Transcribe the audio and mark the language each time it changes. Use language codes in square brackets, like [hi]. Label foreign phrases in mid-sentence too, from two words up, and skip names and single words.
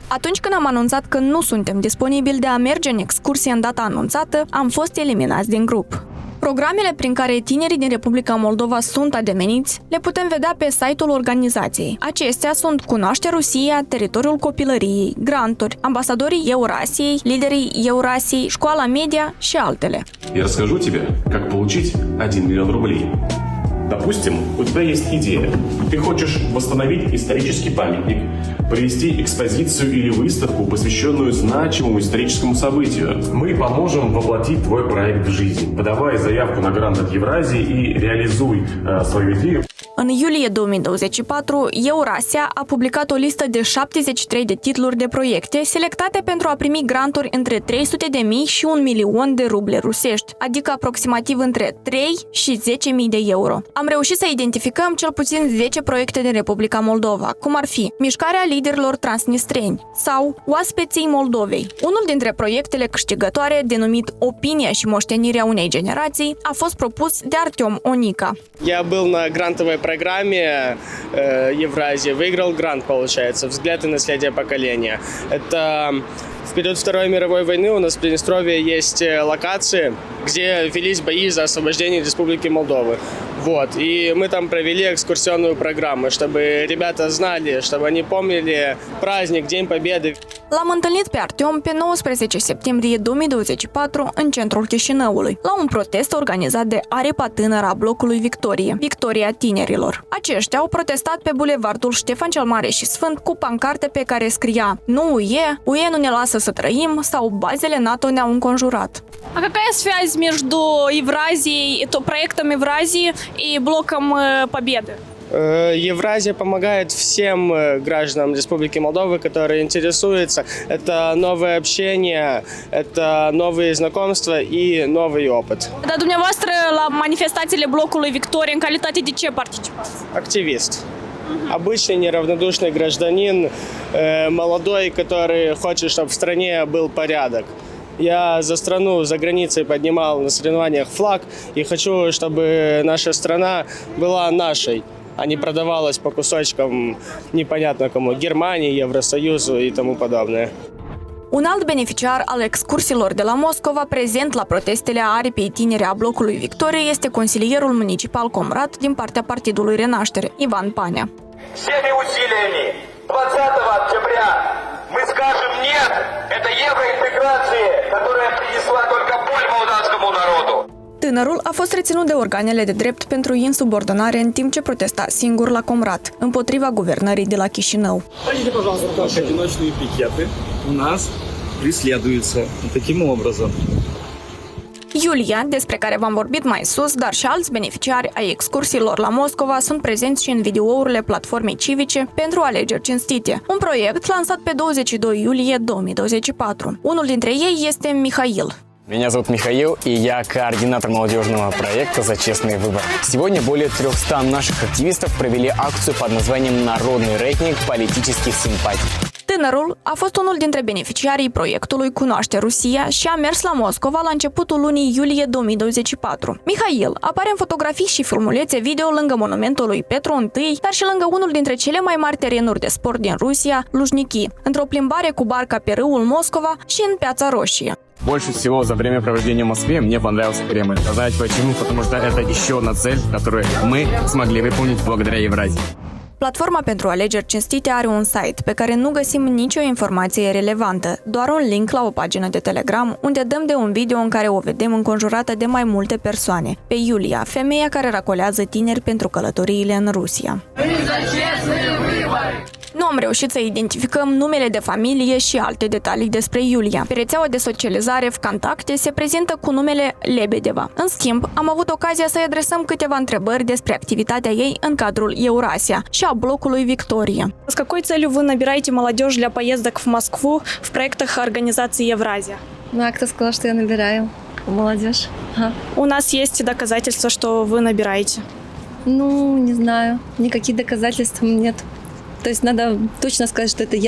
[ro] Atunci când am anunțat că nu suntem disponibili de a merge în excursie în data anunțată, am fost eliminați din grup. Programele prin care tinerii din Republica Moldova sunt ademeniți le putem vedea pe site-ul organizației. Acestea sunt Cunoaște Rusia, Teritoriul Copilăriei, granturi, ambasadorii Eurasiei, liderii Eurasiei, Școala Media și altele. [ru] Я расскажу тебе, как получить 1 миллион рублей. Допустим, у тебя есть идея. Ты хочешь восстановить исторический памятник, провести экспозицию или выставку, посвященную значимому историческому событию. Мы поможем воплотить твой проект в жизнь. Подавай заявку на грант от Евразии и реализуй свою идею. [ro] În iulie 2024, Eurasia a publicat o listă de 73 de titluri de proiecte selectate pentru a primi granturi între 300.000 și 1 milion de ruble rusești, adică aproximativ între 3 și 10.000 de euro. Am reușit să identificăm cel puțin 10 proiecte din Republica Moldova, cum ar fi Mișcarea Liderilor Transnistreni sau Oaspeții Moldovei. Unul dintre proiectele câștigătoare, denumit Opinia și moștenirea unei generații, a fost propus de Artem Onica. [ru] Я был на грантовой программе Евразии, выиграл грант, получается, «Взгляд и наследие поколения». Это в период Второй мировой войны у нас в Приднестровье есть локации, где велись бои за освобождение Республики Молдовы. Вот. И мы там провели экскурсионную программу, чтобы ребята знали, чтобы они помнили праздник, День Победы. [ro] L-am întâlnit pe Artem pe 19 septembrie 2024 în centrul Chișinăului, la un protest organizat de aripa tânără a blocului Victorie, Victoria Tinerilor. Aceștia au protestat pe bulevardul Ștefan cel Mare și Sfânt cu pancarte pe care scria «Nu UE, UE nu ne lasă să trăim» sau «Bazele NATO ne-au înconjurat». [ru] А какая связь между Евразией, проектом Евразии и блоком Победы? Евразия помогает всем гражданам Республики Молдовы, которые интересуются. Это новое общение, это новые знакомства и новый опыт. [ro] Dar dumneavoastră la manifestațiile blocului Victoria în calitate de ce participați? [ru] Активист. Обычный неравнодушный гражданин, молодой, который хочет, чтобы в стране был порядок. Я за страну, за границей поднимал на соревнованиях флаг и хочу, чтобы наша страна была нашей, а не продавалась по кусочкам непонятно кому, Германии, Евросоюзу и тому подобное. [ro] Un alt beneficiar al excursiilor de la Moscova prezent la protestele aripei tinere a blocului Victorie este consilierul municipal Comrat din partea Partidului Renaștere, Ivan Panea. [ru] Всеми усилиями 20 октября мы скажем «нет» этой евроинтеграции, которая принесла только боль молдавскому народу. [ro] Tânărul a fost reținut de organele de drept pentru insubordonare în timp ce protesta singur la Comrat, împotriva guvernării de la Chișinău. [ru] Пойдите, пожалуйста, одиночные пикеты у нас преследуются таким образом. [ro] Iulia, despre care v-am vorbit mai sus, dar și alți beneficiari ai excursiilor la Moscova sunt prezenți și în videourile platformei civice pentru alegeri cinstite, un proiect lansat pe 22 iulie 2024. Unul dintre ei este Mihail. [ru] Меня зовут Михаил, и я координатор молодежного проекта «За честный выбор». Сегодня более 300 наших активистов провели акцию под названием «Народный рейтинг политических симпатий». [ro] Tânărul a fost unul dintre beneficiarii proiectului Cunoaște Rusia și a mers la Moscova la începutul lunii iulie 2024. Mihail apare în fotografii și filmulețe video lângă monumentul lui Petru I, dar și lângă unul dintre cele mai mari terenuri de sport din Rusia, Lujniki, într-o plimbare cu barca pe râul Moscova și în Piața Roșie. [ru] Больше всего за время проведения в Москве мне понравился Кремль. Знаете почему? Потому что это еще одна цель, которую мы смогли выполнить благодаря Евразии. [ro] Platforma pentru alegeri cinstite are un site pe care nu găsim nicio informație relevantă, doar un link la o pagină de Telegram unde dăm de un video în care o vedem înconjurată de mai multe persoane. Pe Iulia, femeia care racolează tineri pentru călătoriile în Rusia. Nu am reușit să identificăm numele de familie și alte detalii despre Iulia. Pe rețeaua de socializare VKontakte se prezintă cu numele Lebedeva. În schimb, am avut ocazia să-i adresăm câteva întrebări despre activitatea ei în cadrul Eurasia și a blocului Victorie. [ru] С какой целью вы набираете молодежь для поездок в Москву в проектах организации Евразия? Ну, а кто сказал, что я набираю молодежь? Ага. У нас есть доказательства, что вы набираете. Ну, не знаю. Никаких доказательств нет. То есть надо точно сказать, что это я.